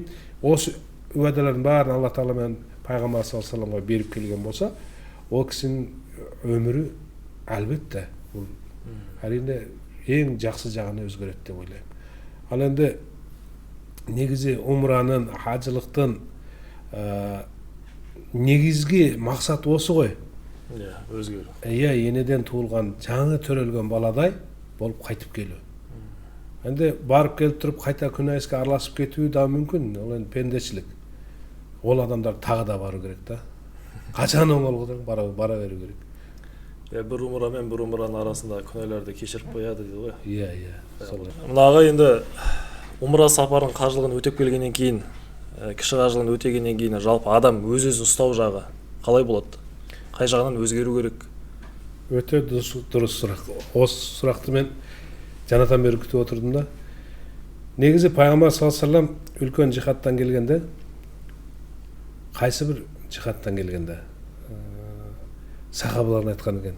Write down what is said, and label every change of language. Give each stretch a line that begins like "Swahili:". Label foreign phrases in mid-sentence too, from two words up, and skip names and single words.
Kyrgyz: Осы уадалардын баарын Алла Таала менен пайгамбар саллаллаху алейхи вассаламга берип келген болсо, ол кишинин өмүрү албетте бул арине эң жакшы жагына өзгөрөт деп ойлойм. Ал энди негизи умранын, хажылыктын негизги максаты
Kazakh: осы ғой.
Kyrgyz: Өзгөрүү. Энеден туулган, жаңы төрөлгөн баладай болуп кайтып келүү. Энди барып келип туруп кайта күнайске аралашып кетүү да мүмкүн. Ол энди пендечилик. Ол адамдар тагы да баруу керек да. Качан оңолгон бара берүү керек. Бир умра менен бир умранын арасында күнөөлөрдү кечирип коёду дейт го. Солай. Мына ага енді умра сапарының каржылыгын өтөп келгенден кийин, киши каржылыгын өтөгөндөн кийин жалпы адам өз-өзүн уктоо жагы калай болот? Кай жагынан өзгөрүү керек? Өтө дурус сурак. Осы суракты мен жанатан бери күтүп отурдум да. Негизи пайгамбар саллаллаху алейхи вассалам үлкөн жихадтан келгенде, кайсы бир жихадтан келгенде сахабаларына айткан экен.